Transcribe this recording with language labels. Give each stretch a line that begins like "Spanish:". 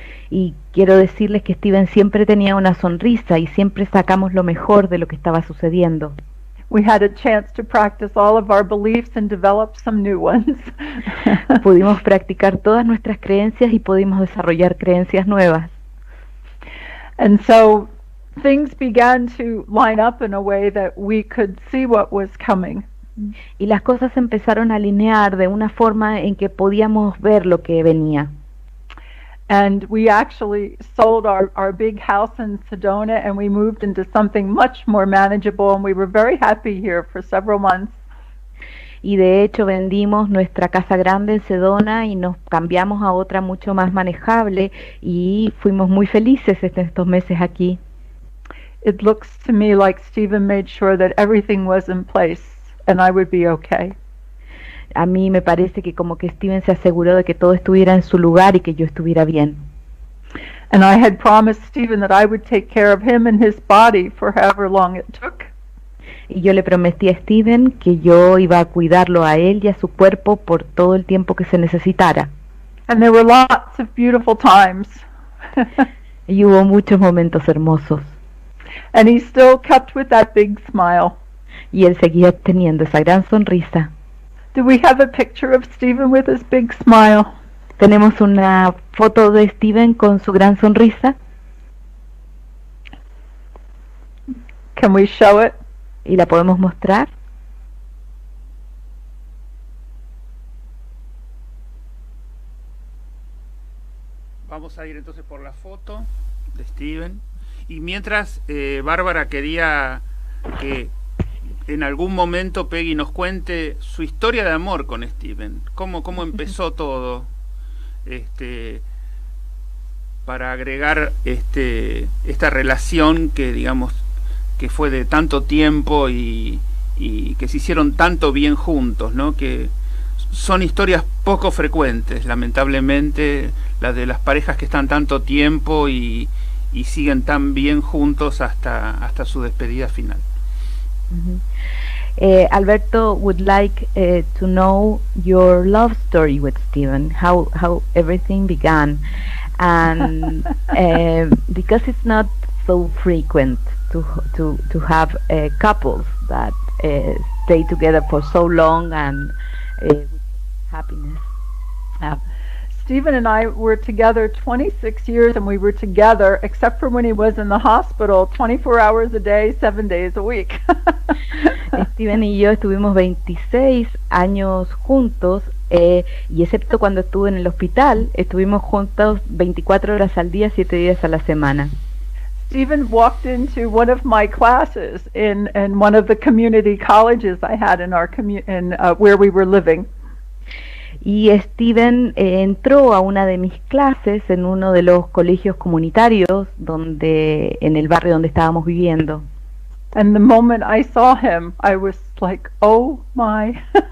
Spanish: Y quiero decirles que Steven siempre tenía una sonrisa y siempre sacamos lo mejor de lo que estaba sucediendo.
English: We had a chance to practice all of our beliefs and develop some new ones.
Spanish: Pudimos practicar todas nuestras creencias y pudimos desarrollar creencias nuevas.
English: And so things began to line up in a way that we could see what was coming.
Spanish: Y las cosas empezaron a alinear de una forma en que podíamos ver lo que venía.
English: And we actually sold our big house in Sedona, and we moved into something much more manageable, and we were very happy here for several months.
Spanish: Y de hecho vendimos nuestra casa grande en Sedona y nos cambiamos a otra mucho más manejable y fuimos muy felices estos meses aquí.
English: It looks to me like Stephen made sure that everything was in place and I would be okay.
Spanish: A mí me parece que como que Steven se aseguró de que todo estuviera en su lugar y que yo estuviera bien.
English: And I had promised Stephen that I would take care of him and his body for however long it took.
Spanish: Y yo le prometí a Steven que yo iba a cuidarlo a él y a su cuerpo por todo el tiempo que se necesitara.
English: And there were lots of beautiful times.
Spanish: Y hubo muchos momentos hermosos.
English: And he still kept with that big smile.
Spanish: Y él seguía teniendo esa gran sonrisa.
English: Do we have a picture of Stephen with his big smile?
Spanish: ¿Tenemos una foto de Steven con su gran sonrisa?
English: Can we show it?
Spanish: ¿Y la podemos mostrar? Vamos a ir entonces por la foto de Steven. Y mientras Bárbara quería que en algún momento Peggy nos cuente su historia de amor con Steven. Cómo empezó todo. Para agregar esta relación que digamos que fue de tanto tiempo y que se hicieron tanto bien juntos, ¿no? Que son historias poco frecuentes, lamentablemente, las de las parejas que están tanto tiempo y siguen tan bien juntos hasta su despedida final.
English: Alberto would like to know your love story with Steven, how everything began, and because it's not so frequent to have couples that stay together for so long and with happiness. Stephen and I were together 26 years, and we were together, except for when he was in the hospital, 24 hours a day, 7 days a week.
Spanish: Steven y yo estuvimos 26 años juntos, y excepto cuando estuve en el hospital, estuvimos juntos 24 horas al día, 7 días a la semana.
English: Stephen walked into one of my classes in one of the community colleges I had in our where we were living.
Spanish: Y Steven entró a una de mis clases en uno de los colegios comunitarios en el barrio donde estábamos viviendo.
English: And the moment I saw him, I was like, oh my.